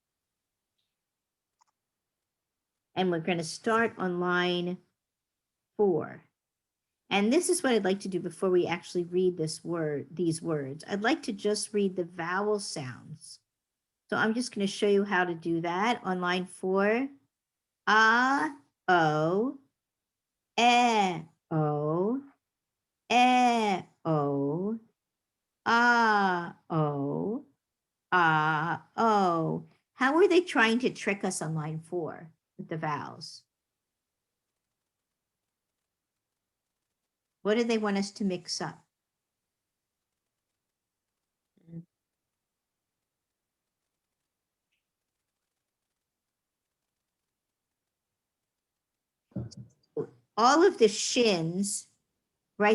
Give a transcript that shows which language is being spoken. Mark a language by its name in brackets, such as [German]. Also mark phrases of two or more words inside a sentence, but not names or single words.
[English] And we're going to start on line 4. And this is what I'd like to do before we actually read these words. I'd like to just read the vowel sounds. So I'm just going to show you how to do that on line 4. A, O, E, O, E, O, A, O, A, O. How are they trying to trick us on line 4 with the vowels? What do they want us to mix up? All of the shins, right?